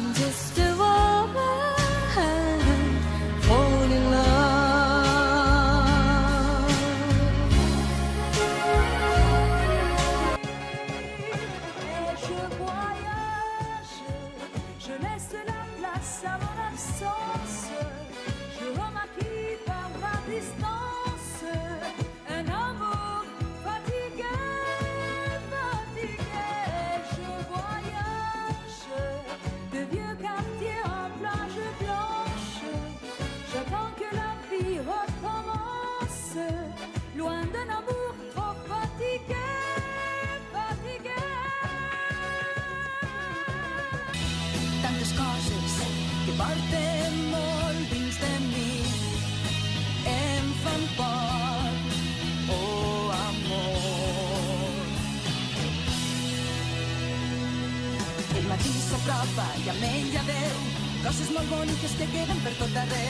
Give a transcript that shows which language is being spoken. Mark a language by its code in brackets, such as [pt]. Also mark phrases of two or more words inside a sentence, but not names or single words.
[en] just a woman fall in love. [fr] Et je voyage, je laisse la place à mon absence. Je remarque par ma distance un amour fatigué, fatigué. Je voyage de vieux quartiers en plage blanche. J'attends que la vie recommence, loin d'un amour trop fatigué, fatigué. [ca] Tantes coses que porten molt dins de mi em fan por, oh amor. El matí s'apropa i amb ell ja veu coses molt boniques que queden per tot arreu.